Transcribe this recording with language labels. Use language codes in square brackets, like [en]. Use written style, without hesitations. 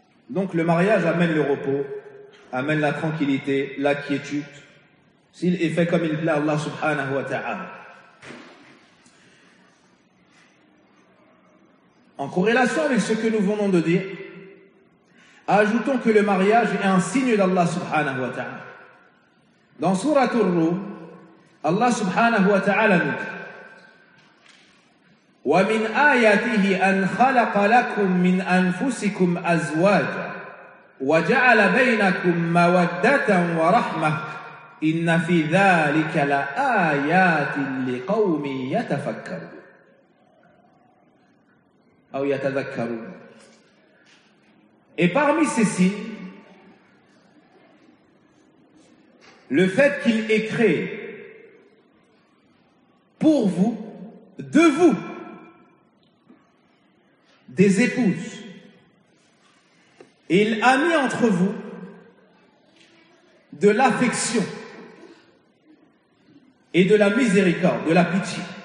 [fr] Donc le mariage amène le repos, amène la tranquillité, la quiétude, s'il est fait comme il plaît Allah subhanahu wa ta'ala. En corrélation avec ce que nous venons de dire, ajoutons que le mariage est un signe d'Allah subhanahu wa ta'ala. Dans sourate Ar-Rum, Allah subhanahu wa ta'ala nous dit: [ar] وَمِنْ آيَاتِهِ أَنْ خَلَقَ لَكُمْ مِنْ أَنْفُسِكُمْ أَزْوَاجًا وَجَعَلَ بَيْنَكُمْ مَوَدَّةً وَرَحْمَةً إن في ذلك لآيات لقوم يتفكرون أو يتذكرون. [fr] Et parmi ces signes, le fait qu'il ait créé pour vous, de vous, des épouses, et il a mis entre vous de l'affection et de la miséricorde, de la pitié.